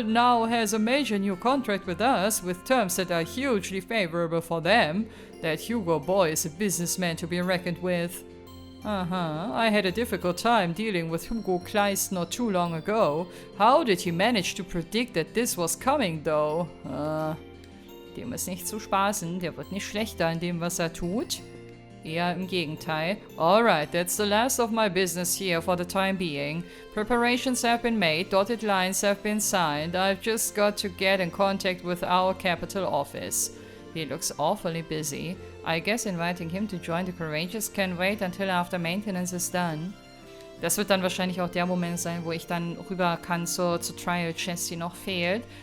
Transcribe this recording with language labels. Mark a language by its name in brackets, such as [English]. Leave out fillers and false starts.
[English] now has a major new contract with us, with terms that are hugely favorable for them. That Hugo boy is a businessman to be reckoned with. I had a difficult time dealing with Hugo Kleist not too long ago. How did he manage to predict that this was coming, though? [German] Dem ist nicht zu spaßen. Der wird nicht schlechter in dem, was er tut. Eher im Gegenteil. [English] Alright, that's the last of my business here for the time being. Preparations have been made, dotted lines have been signed. I've just got to get in contact with our capital office. He looks awfully busy. I guess inviting him to join the Courageous can wait until after maintenance is done. [German] Das wird dann wahrscheinlich auch der Moment sein, wo ich dann rüber kann zur Trial Chest, die noch fehlt.